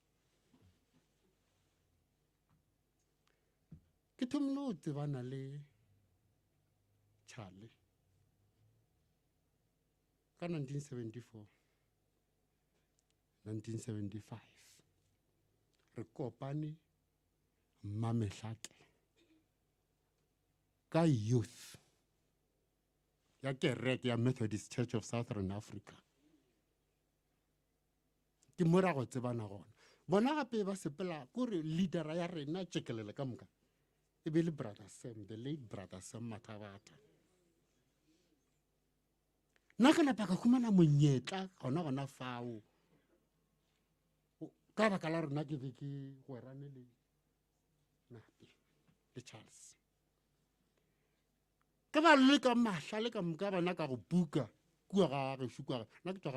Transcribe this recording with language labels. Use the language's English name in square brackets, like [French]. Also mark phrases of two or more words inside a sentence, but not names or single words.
[Northern Sotho] Ke thomile o tsebana le Charlie ka 1974 1975 re kopane Mamehlake ka youth ya kereke ya Methodist Church of Southern Africa. Ke mora go tsebana gona bona gape ba sepela kore leadera ya rena tšekelele ka moka e be le brother Sam, [English] the late brother [Northern Sotho] Sam Mathabata. nna ka napa ka khumana monyetla gona fao ka baka la rona ke be ke gwerane le Napi le Charles ka ba le ka mahla le ka moka bana ka go buka kua ga gešo kua nna ke tswa ga